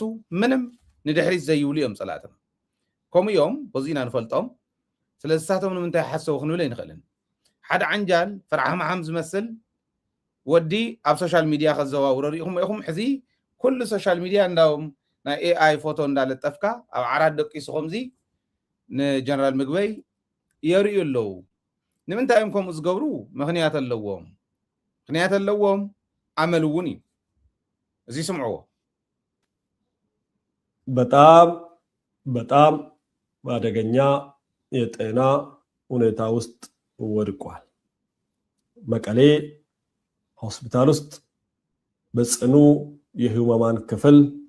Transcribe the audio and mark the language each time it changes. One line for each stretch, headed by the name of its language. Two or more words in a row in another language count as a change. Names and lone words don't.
Tigrinya: ምንም ንድሕሪት ዘይብሉ እዮም ፀላእትና ከምኡ እዮም በዚና ንፈልጦም ስለዚ ንሳቶም ንምንታይ ሓሰቡ ክንብል ኣይንኽእልን ሓደ ዓንጃል ፍርዓምዓም ዝመስል ወዲ ኣብ
English: social media
Tigrinya: ከዘዋውሮ ሪኢኹም ኢኹም ሕዚ ኩሉ
English: social media
Tigrinya: እንዳውም ናይ ኤአይ ፎቶ እንዳለጠፍካ ኣብ ዓራት ደቂሱ ከምዚ ንጀነራል ምግበይ የርእዩ ኣለዉ ንምንታይ እዮም ከምኡ ዝገብሩ ምክንያት ኣለዎም ዓመል እውን እዩ እዚ ስምዕዎ
Amharic: በጣም አደገኛ የጤና ሁኔታ ውስጥ ወድቋል። መቀሌ ሆስፒታል ውስጥ በጽኑ የህሙማን ክፍል